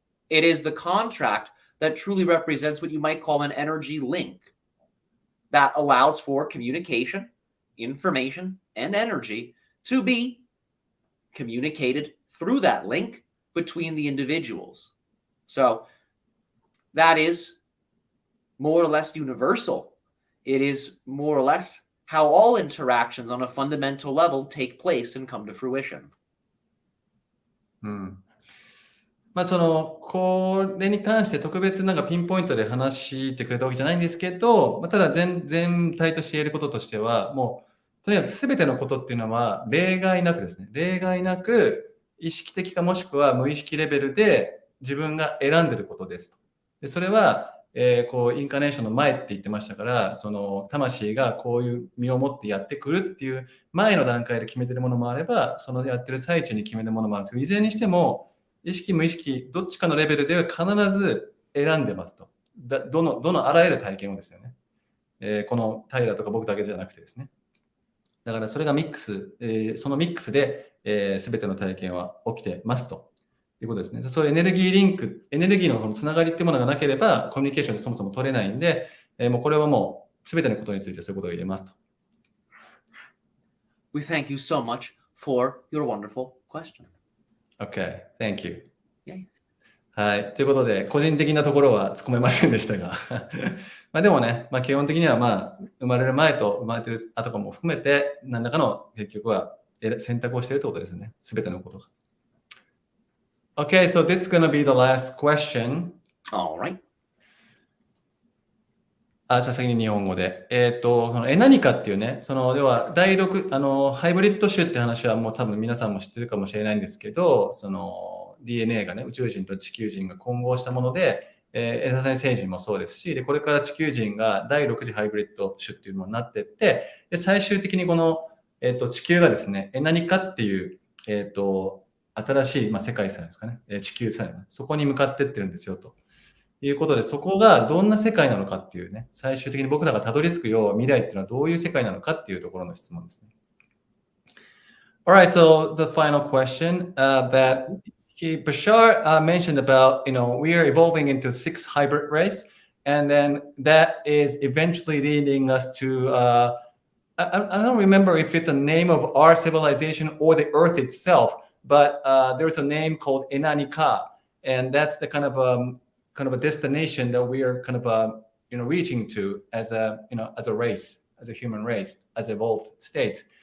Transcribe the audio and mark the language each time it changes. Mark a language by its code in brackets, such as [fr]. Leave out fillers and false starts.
[en] It is the contract that truly represents what you might call an energy link that allows for communication, information, and energy to be communicated through that link between the individuals. So that is more or less universal. It is more or less how all interactions on a fundamental level take place and come to fruition. [ja] これに関して特別ピンポイントで話してくれたわけじゃないんですけど、ただ全体として言えることとしては、もうとにかく全てのことっていうのは例外なくですね、例外なく意識的かもしくは無意識レベルで自分が選んでることですと。でそれは、インカーネーションの前って言ってましたから、その魂がこういう身を持ってやってくるっていう前の段階で決めてるものもあれば、そのやってる最中に決めるものもあるんですけど、いずれにしても意識無意識どっちかのレベルでは必ず選んでますと。どのあらゆる体験をですよね。このタイラーとか僕だけじゃなくてですね。だからそれがミックス、そのミックスで、全ての体験は起きてますということですね。そういうエネルギーリンク、エネルギーのつながりっていうものがなければコミュニケーションでそもそも取れないんで、もうこれはもう全てのことについてそういうことを入れますと。 [en] We thank you so much for your wonderful question. Okay, thank you. Yay. [ja] はい。ということで、個人的なところは突っ込めませんでしたが。でもね、基本的には生まれる前と生まれてる後かも含めて、何らかの結局は選択をしているということですね。すべてのことが。 [en] Okay, so this is going to be the last question. All right. [ja] じゃあ先に日本語で。このエナニカっていうね、要は第6、ハイブリッド種って話はもう多分皆さんも知ってるかもしれないんですけど、DNA がね、宇宙人と地球人が混合したもので、エササニ星人もそうですし、でこれから地球人が第6次ハイブリッド種っていうのになっていって、で最終的にこの、地球がですね、エナニカっていう新しい、世界線ですかね、地球線、そこに向かってってるんですよということで、そこがどんな世界なのかっていうね、最終的に僕らがたどり着くよう未来っていうのはどういう世界なのかっていうところの質問ですね。 [en] Alright, so the final question that Bashar mentioned about, we are evolving into 6 hybrid race, and then that is eventually leading us to, I don't remember if it's a name of our civilization or the Earth itself, but there's a name called Enanika, and that's the kind of a destination that we are kind of reaching to as a race, as a human race, as evolved state.